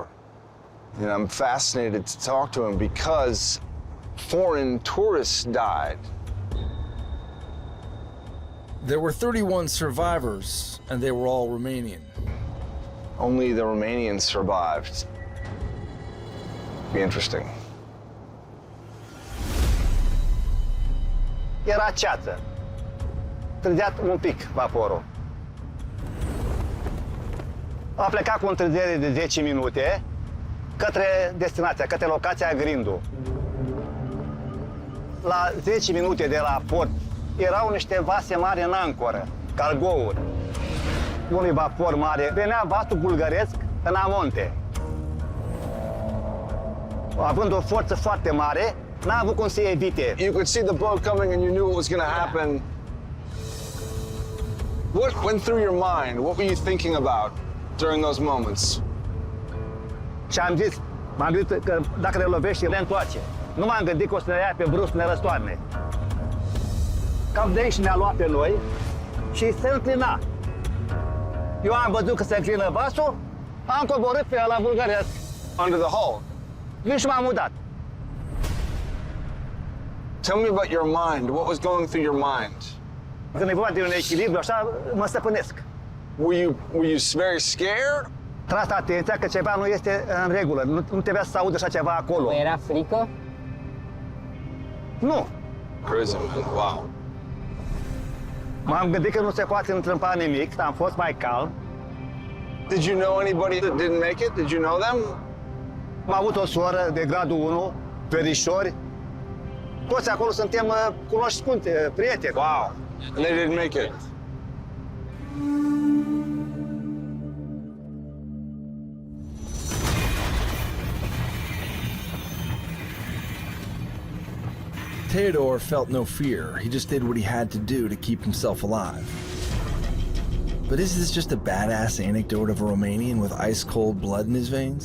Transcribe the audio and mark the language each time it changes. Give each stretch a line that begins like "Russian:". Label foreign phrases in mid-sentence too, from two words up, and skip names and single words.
English: And I'm fascinated to talk to him because foreign tourists died. There were 31 survivors, and they were all Romanian. Only the Romanians survived. Be interesting.
Romanian: Era ceață. Târziat un pic vaporul. A plecat cu o întârziere de 10 minute către destinația, către locația Grindu. La 10 minute de la port erau niște vase mari în ancoră, cargouri. Unui vapor mare venea vasul bulgăresc în amonte. Având o forță foarte mare, n-a avut cum să evite.
English: You could see the boat coming and you knew what was going to happen. What went through your mind? What were you thinking about during those moments?
Romanian: Și m-am gândit că dacă ne lovește, ne întoarce. Nu m-am gândit că o să ne ia pe brusc, ne răstoarne. Cam de aici ne-a luat pe noi și se înclina. Eu am văzut că se înclină vasul, am coborât pe ăla bulgăresc.
English: Under the hull.
Romanian: Vin și m-am mutat.
English: Tell me about your mind. What was going through your mind?
Romanian: Când e vorba de un echilibru, așa, mă stăpânesc.
English: Were you very scared?
Romanian: Tras atenția că ceva nu este în regulă. Nu trebuia să audă așa ceva acolo. Era frică? Nu.
English: Crazy, man. Wow.
Romanian: M-am gândit că nu se poate întrâmpa nimic, am fost mai calm.
English: Did you know anybody that didn't make it? Did you know them?
Romanian: Am avut o soră de gradul 1, verișori. Toți acolo suntem cunoștinți, prieteni.
English: Wow. And they didn't make it. Theodore felt no fear. He just did what he had to do to keep himself alive. But is this just a badass anecdote of a Romanian with ice-cold blood in his veins?